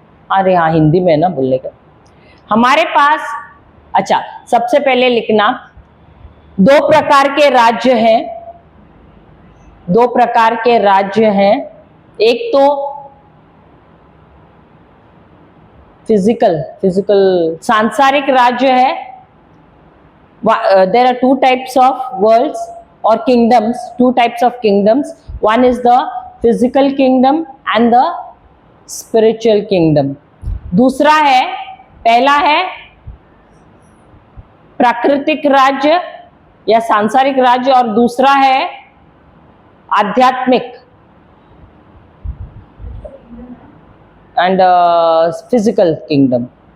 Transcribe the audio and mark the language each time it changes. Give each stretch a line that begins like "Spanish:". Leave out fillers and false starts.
Hindi: अरे हाँ, हिंदी में ना बोलने का, हमारे पास, अच्छा सबसे पहले लिखना, 2 प्रकार के राज्य हैं, 2 प्रकार के राज्य हैं। एक तो फिजिकल सांसारिक राज्य है।
English: There are 2 types of worlds or kingdoms, 2 types of kingdoms. One is the physical kingdom and the spiritual kingdom.
Hindi: दूसरा है, पहला है प्राकृतिक राज्य या सांसारिक राज्य, और दूसरा है आध्यात्मिक एंड फिजिकल किंगडम।